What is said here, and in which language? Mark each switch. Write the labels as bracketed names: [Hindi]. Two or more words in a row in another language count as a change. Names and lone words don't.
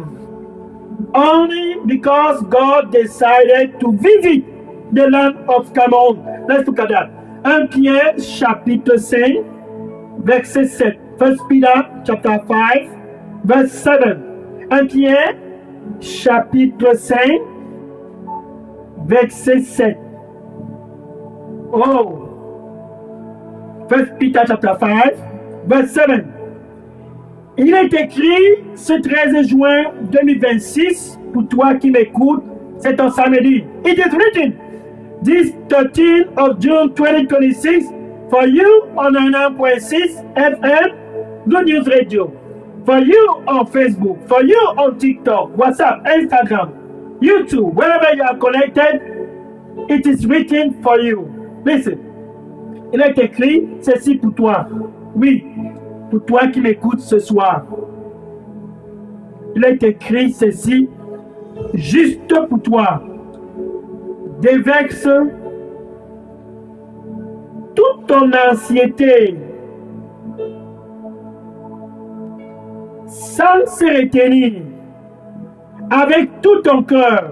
[English] Only because God decided to visit the land of Cameroun. Let's look at that. [French] 1 Pierre chapitre 5, verset 7. [English] 1 Peter chapter 5, verse 7. [French] 1 Pierre chapitre 5, verset 7. [English] Oh. 1 Peter chapter 5, verse 7. [French] Il est écrit ce 13 juin 2026, pour toi qui m'écoutes, c'est un samedi. [English] It is written, this 13th of June 2026, for you on 99.6 FM, Good News Radio. For you on Facebook, for you on TikTok, WhatsApp, Instagram, YouTube, wherever you are connected, it is written for you. Listen, [French] il est écrit ceci pour toi. Oui, pour toi qui m'écoutes ce soir. Il est écrit ceci juste pour toi. Déverse toute ton anxiété sans se retenir, avec tout ton cœur.